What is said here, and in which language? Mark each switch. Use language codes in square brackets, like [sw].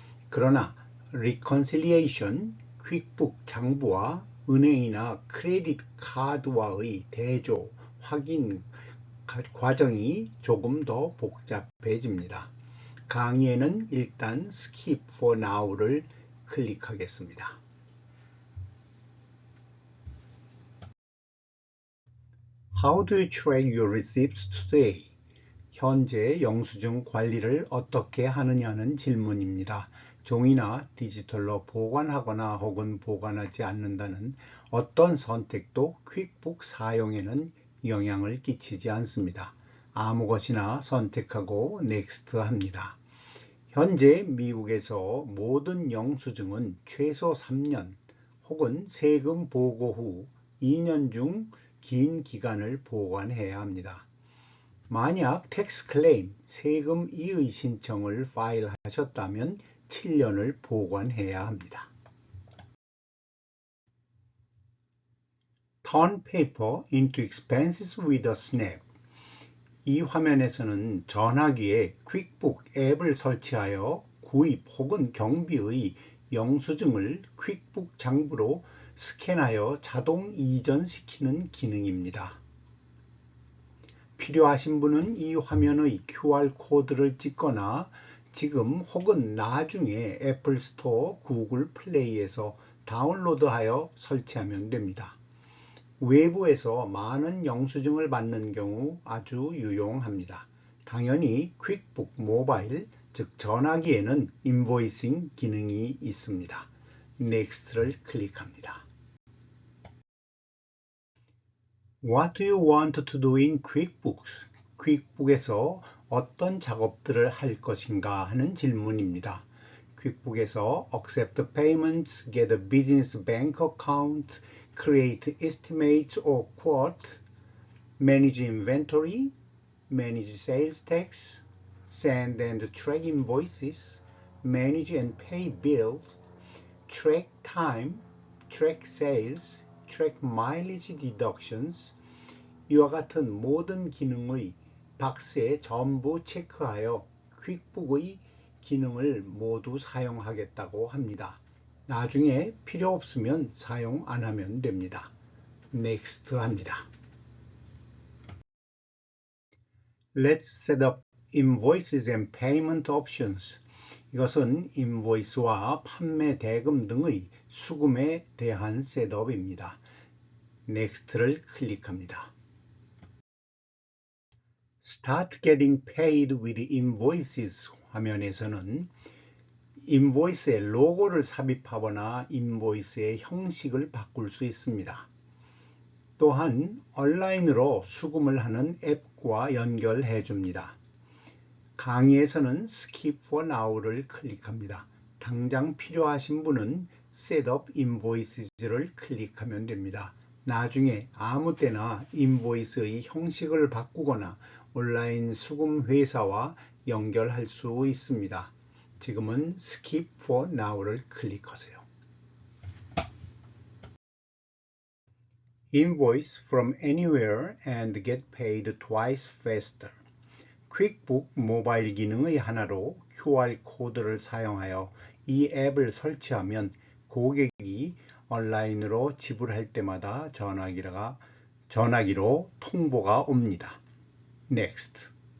[ko] 그러나 Reconciliation, 퀵북 장부와 은행이나 크레딧 카드와의 대조, 확인 과정이 조금 더 복잡해집니다. 강의에는 일단 [en] Skip for Now [ko] 를 클릭하겠습니다. [en] How do you track your receipts today? [ko] 현재 영수증 관리를 어떻게 하느냐는 질문입니다. 종이나 디지털로 보관하거나 혹은 보관하지 않는다는 어떤 선택도 퀵북 사용에는 영향을 끼치지 않습니다. 아무 것이나 선택하고 Next 합니다. 현재 미국에서 모든 영수증은 최소 3년 혹은 세금 보고 후 2년 중 긴 기간을 보관해야 합니다. 만약 텍스 클레임, 세금 이의 신청을 파일하셨다면 7년을 보관해야 합니다. [en] Turn paper into expenses with a snap. [ko] 이 화면에서는 전화기에 퀵북 앱을 설치하여 구입 혹은 경비의 영수증을 퀵북 장부로 스캔하여 자동 이전시키는 기능입니다. 필요하신 분은 이 화면의 QR 코드를 찍거나 지금 혹은 나중에 애플 스토어, 구글 플레이에서 다운로드하여 설치하면 됩니다. 외부에서 많은 영수증을 받는 경우 아주 유용합니다. 당연히 퀵북 모바일, 즉 전화기에는 인보이싱 기능이 있습니다. Next를 클릭합니다. [en] What do you want to do in QuickBooks? [ko] 퀵북에서 어떤 작업들을 할 것인가 하는 질문입니다. 퀵북에서 [en] accept payments, get a business bank account, create estimates or quote, manage inventory, manage sales tax, send and track invoices, manage and pay bills, track time, track sales, track mileage deductions, [ko] 이와 같은 모든 기능의 박스에 전부 체크하여 퀵북의 기능을 모두 사용하겠다고 합니다. 나중에 필요 없으면 사용 안 하면 됩니다. Next 합니다. [en] Let's set up invoices and payment options. [ko] 이것은 인보이스와 판매 대금 등의 수금에 대한 셋업입니다. Next를 클릭합니다. [en] Start getting paid with invoices [ko] 화면에서는 인보이스에 로고를 삽입하거나 인보이스의 형식을 바꿀 수 있습니다. 또한 온라인으로 수금을 하는 앱과 연결해 줍니다. 강의에서는 [en] Skip for Now [ko] 를 클릭합니다. 당장 필요하신 분은 [en] Set up Invoices [ko] 를 클릭하면 됩니다. 나중에 아무 때나 인보이스의 형식을 바꾸거나 온라인 수금 회사와 연결할 수 있습니다. 지금은 [en] Skip for Now [ko] 를 클릭하세요. [en] Invoice from anywhere and get paid twice faster. [ko] 퀵북 모바일 기능의 하나로 QR코드를 사용하여 이 앱을 설치하면 고객이 온라인으로 지불할 때마다 전화기로 통보가 옵니다. [en] Next.